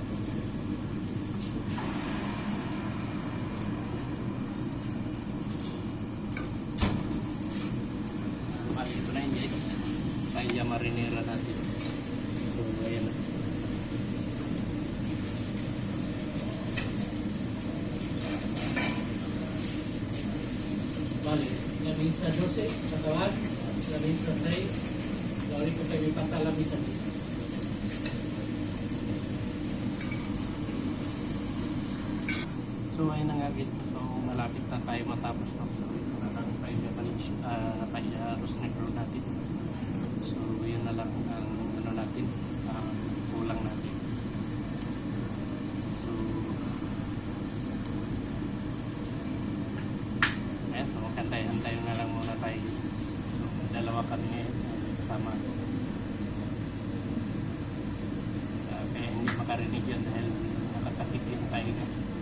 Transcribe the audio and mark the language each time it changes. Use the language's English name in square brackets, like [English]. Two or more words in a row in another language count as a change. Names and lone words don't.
[Filipino] Bali ito na yun guys, paella marinera natin. So ayan na. [Spanish] Vale, la mesa 12, acabar, la mesa 6, la única que me falta la mesa 10. [Filipino] So ayun na nga guys, so malapit na tayo matapos no? So ito na lang paella [Spanish] arroz negro [Filipino] natin. So yun na lang ang ano natin, kulang natin. So ayan, so hantay na lang muna tayo guys. So dalawa kami ngayon kasama ko. Kaya hindi makarinig yun dahil nakakapit yung tayo na.